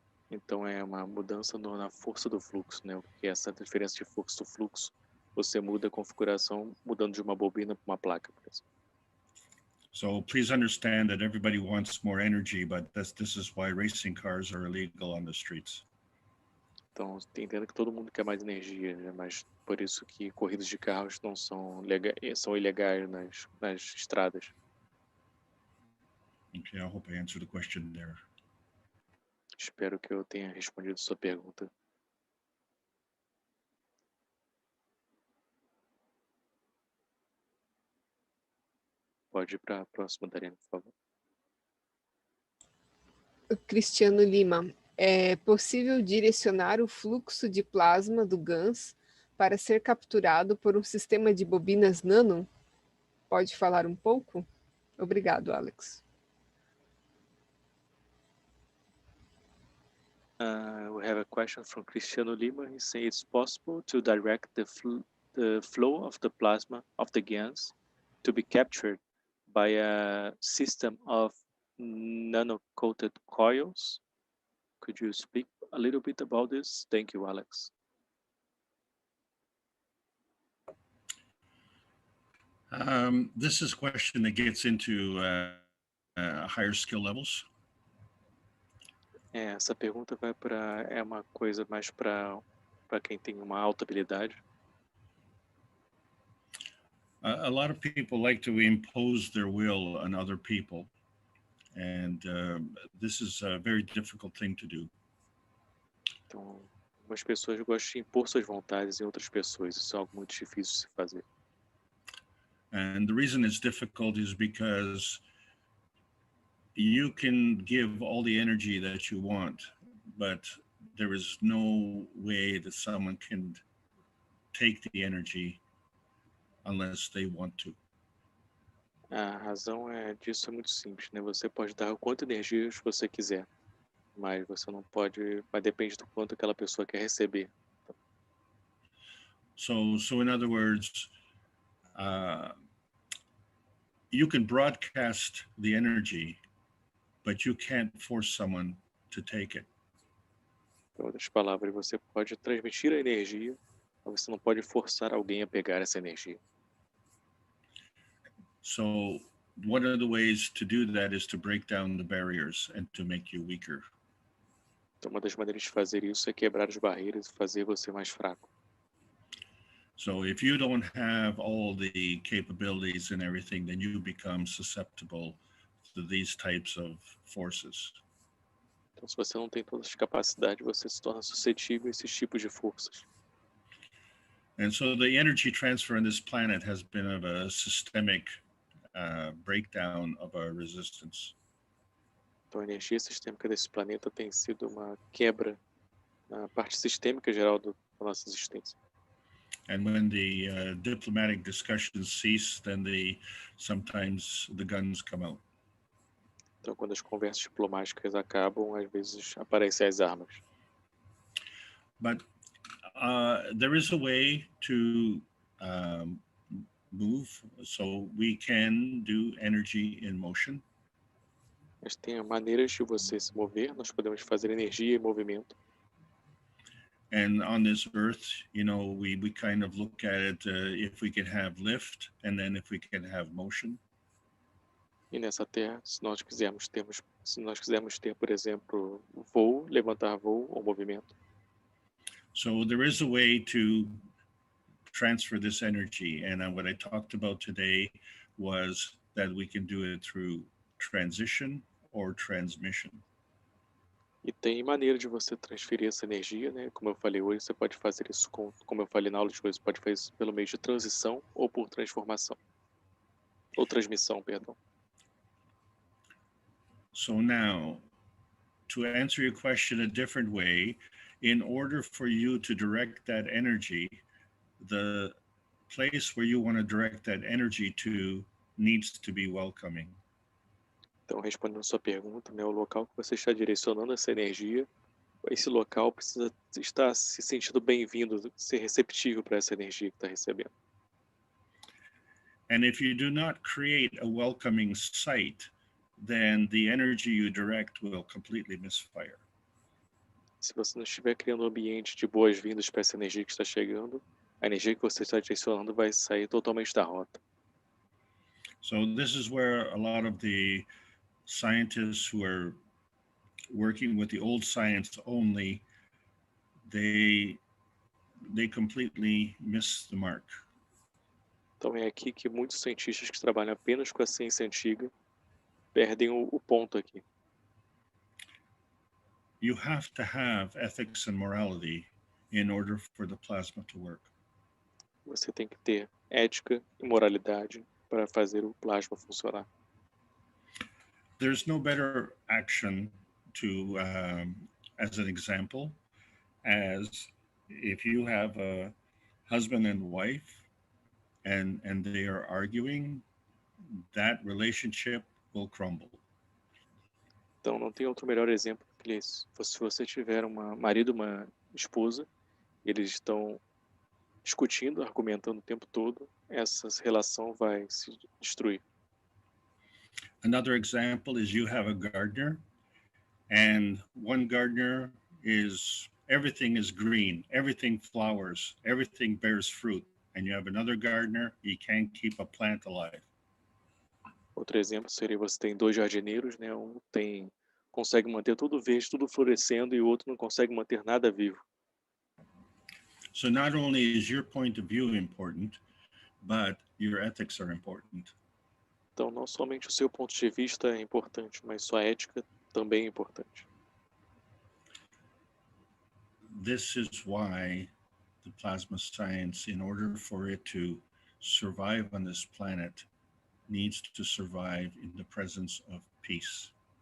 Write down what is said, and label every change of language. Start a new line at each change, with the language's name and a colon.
Portuguese: Então é uma mudança na força do fluxo, né? O que é essa diferença de força do fluxo? Você muda a configuração mudando de uma bobina para uma placa, por exemplo.
English: So please understand that everybody wants more energy, but this is why racing cars are illegal on the streets.
Portuguese: Então, entendo que todo mundo quer mais energia, né? Mas por isso que corridas de carros não são são ilegais nas estradas.
English: Okay, I hope I answered the question there.
Portuguese: Espero que eu tenha respondido sua pergunta. Pode ir para a próxima, Dariana, por favor. Cristiano Lima, é possível direcionar o fluxo de plasma do Gans para ser capturado por um sistema de bobinas nano? Pode falar um pouco? Obrigado, Alex.
English: We have a question from Cristiano Lima. He says it's possible to direct the flow of the plasma of the Gans to be captured by a system of nano-coated coils. Could you speak a little bit about this? Thank you, Alex. This is a question that gets into higher skill levels.
Portuguese: Essa pergunta é uma coisa mais para quem tem uma alta habilidade.
English: A lot of people like to impose their will on other people, and this is a very difficult thing to do.
Portuguese: Então, algumas pessoas gostam de impor suas vontades em outras pessoas. Isso é algo muito difícil de se fazer.
English: And the reason it's difficult is because you can give all the energy that you want, but there is no way that someone can take the energy unless they want to.
Portuguese: A razão disso é muito simples, né? Você pode dar o quanto de energia você quiser, mas você não pode, mas depende do quanto aquela pessoa quer receber.
English: So in other words, you can broadcast the energy, but you can't force someone to take it.
Portuguese: Em outras palavras, você pode transmitir a energia, mas você não pode forçar alguém a pegar essa energia.
English: So one of the ways to do that is to break down the barriers and to make you weaker.
Portuguese: Então, uma das maneiras de fazer isso é quebrar as barreiras e fazer você mais fraco.
English: So if you don't have all the capabilities and everything, then you become susceptible to these types of forces.
Portuguese: Então, se você não tem todas as capacidades, você se torna suscetível a esses tipos de forças.
English: And so the energy transfer on this planet has been of a systemic breakdown of our resistance.
Portuguese: Então, a energia sistêmica desse planeta tem sido uma quebra na parte sistêmica geral da nossa existência.
English: And when the diplomatic discussions cease, then sometimes the guns come out.
Portuguese: Então, quando as conversas diplomáticas acabam, às vezes aparecem as armas.
English: But there is a way to move, so we can do energy in motion.
Portuguese: Mas tem maneiras de você se mover, nós podemos fazer energia e movimento.
English: And on this earth, you know, we kind of look at it if we can have lift, and then if we can have motion.
Portuguese: E nessa terra, se nós quisermos ter, por exemplo, voo, levantar voo ou movimento.
English: So there is a way to transfer this energy, and what I talked about today was that we can do it through transition or transmission.
Portuguese: E tem maneira de você transferir essa energia, né? Como eu falei hoje, você pode fazer isso como eu falei na aula de hoje, você pode fazer isso pelo meio de transição ou por transformação. Ou transmissão, perdão.
English: So now, to answer your question a different way, in order for you to direct that energy, the place where you want to direct that energy to needs to be welcoming.
Portuguese: Então, respondendo a sua pergunta, né, o local que você está direcionando essa energia, esse local precisa estar se sentindo bem-vindo, ser receptível para essa energia que está recebendo.
English: And if you do not create a welcoming site, then the energy you direct will completely misfire.
Portuguese: Se você não estiver criando um ambiente de boas-vindas para essa energia que está chegando, a energia que você está direcionando vai sair totalmente da rota.
English: So this is where a lot of the scientists who are working with the old science only, they completely miss the mark.
Portuguese: Então é aqui que muitos cientistas que trabalham apenas com a ciência antiga perdem o ponto aqui.
English: You have to have ethics and morality in order for the plasma to work.
Portuguese: Você tem que ter ética e moralidade para fazer o plasma funcionar.
English: There's no better action to, as an example, as if you have a husband and wife and they are arguing, that relationship will crumble.
Portuguese: Então não tem outro melhor exemplo que esse. Se você tiver um marido e uma esposa, eles estão discutindo, argumentando o tempo todo, essa relação vai se destruir.
English: Another example is you have a gardener, and one gardener is, everything is green, everything flowers, everything bears fruit. And you have another gardener, he can't keep a plant alive.
Portuguese: Outro exemplo seria você tem dois jardineiros, né? Um consegue manter tudo verde, tudo florescendo, e o outro não consegue manter nada vivo.
English: So not only is your point of view important, but your ethics are important.
Portuguese: Então não somente o seu ponto de vista é importante, mas sua ética também é importante.
English: This is why the plasma science, in order for it to survive on this planet, needs to survive in the presence of peace.